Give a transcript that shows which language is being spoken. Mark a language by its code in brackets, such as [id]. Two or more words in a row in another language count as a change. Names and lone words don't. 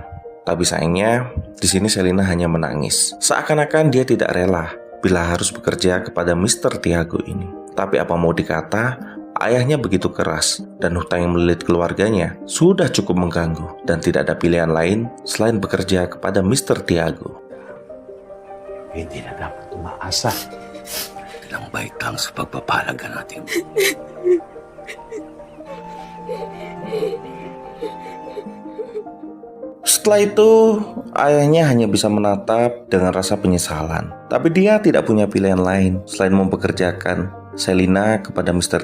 [id] Tapi sayangnya, di sini Selina hanya menangis. Seakan-akan dia tidak rela bila harus bekerja kepada Mr. Tiago ini. Tapi apa mau dikata, ayahnya begitu keras dan hutang yang melilit keluarganya sudah cukup mengganggu dan tidak ada pilihan lain selain bekerja kepada Mr. Tiago. [tl] Hindi na dapat umaasa. Ilang baitang sa pagpapalaga natin. [id] Setelah itu, ayahnya hanya bisa menatap dengan rasa penyesalan. Tapi dia tidak punya pilihan lain selain mempekerjakan Selina kepada Mr.